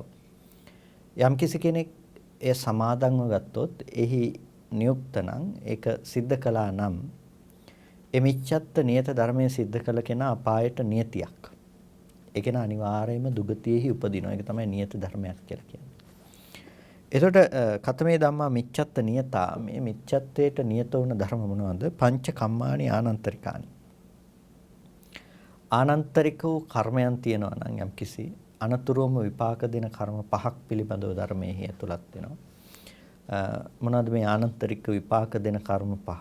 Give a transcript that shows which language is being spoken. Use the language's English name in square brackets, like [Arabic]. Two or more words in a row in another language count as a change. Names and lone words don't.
[Sinhala] යම්කිසි කෙනෙක් ඒ සමාදන්ව ගත්තොත් එහි නියුක්ත නම් ඒක සිද්ධ කළා නම් ඒ මිච්ඡත්ත නියත ධර්මයේ සිද්ධ කළ කෙනා අපායට නියතියක්. ඒ කෙනා අනිවාර්යයෙන්ම දුගතියෙහි උපදිනවා. ඒක තමයි නියත ධර්මයක් කියලා කියන්නේ. එතකොට [Pali] කතමේ ධම්මා මිච්ඡත්ත නියතා, [Sinhala] මේ මිච්ඡත්වයට නියත වුණ ධර්ම මොනවද? [Pali] පංච කම්මානි ආනන්තරිකානි. [Sinhala] ආනන්තරික වූ කර්මයන් තියෙනවා නම් යම්කිසි අනතුරුවම විපාක දෙන කර්ම පහක් පිළිබඳව ධර්මයේ හේතුලත් වෙනවා. මොනවද මේ ආනන්තරික විපාක දෙන කර්ම පහ?